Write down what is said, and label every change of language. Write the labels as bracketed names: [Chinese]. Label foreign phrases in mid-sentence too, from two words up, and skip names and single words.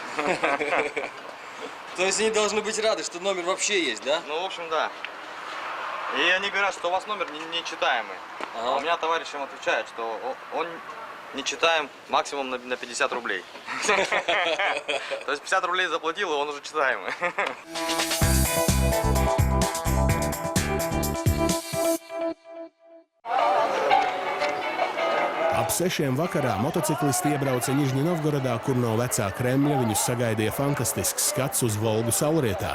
[Russian] То есть они должны быть рады, что номер вообще есть, да? Ну, в общем, да. И они говорят, что у вас номер нечитаемый. Ага. А у меня товарищ им отвечает, что он не читаем максимум на 50 рублей. То есть 50 рублей заплатил, и он уже читаемый. [Latvian] Ap 6 vakarā motociklisti iebrauca Nižņī Novgorodā, kur no vecā Kremļa viņus sagaidīja fantastisks skats uz Volgu saulrietā.